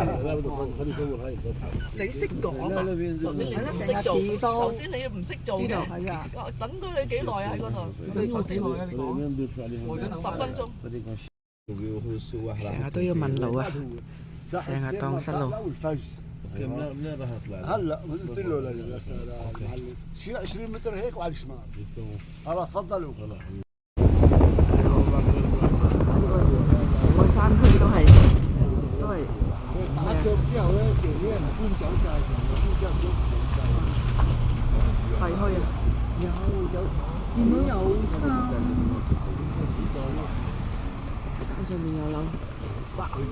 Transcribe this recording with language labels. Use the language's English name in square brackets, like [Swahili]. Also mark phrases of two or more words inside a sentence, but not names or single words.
[Cantonese] 你識講啊？頭先你唔識做，頭先你唔識做嘅。係啊，等咗你幾耐啊？喺嗰度？等我幾耐啊？你講10分鐘。成日都要問路啊！成日蕩失路。 [Arabic] هلا قلت له للمعلم شيء 20 متر هيك وعلى الشمال خلاص تفضلوا [Cantonese] 成個山區都係打咗之後咧，前面人搬走晒，成個搬走咗廢墟啊！見到有山上面有樓，哇！